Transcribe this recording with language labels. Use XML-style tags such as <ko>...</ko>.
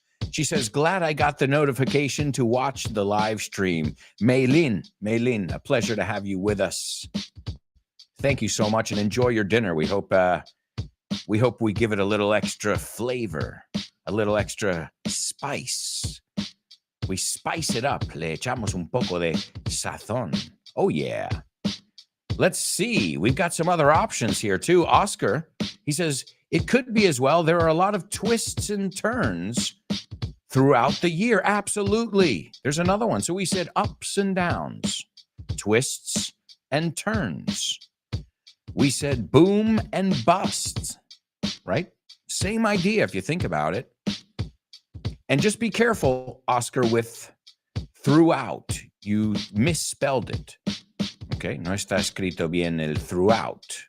<en>She says, glad I got the notification to watch the live stream. Maylin, a pleasure to have you with us. Thank you so much and enjoy your dinner. We hope we give it a little extra flavor, a little extra spice. We spice it up.</en> <es>Le echamos un poco de sazón.</es> <en>Oh, yeah. Let's see. We've got some other options here, too. Oscar, he says, it could be as well. There are a lot of twists and turns throughout the year. Absolutely. There's another one. So we said ups and downs, twists and turns. We said boom and bust, right? Same idea if you think about it. And just be careful, Oscar, with throughout. You misspelled it.</en> <es>Okay, no está escrito bien el throughout.</es>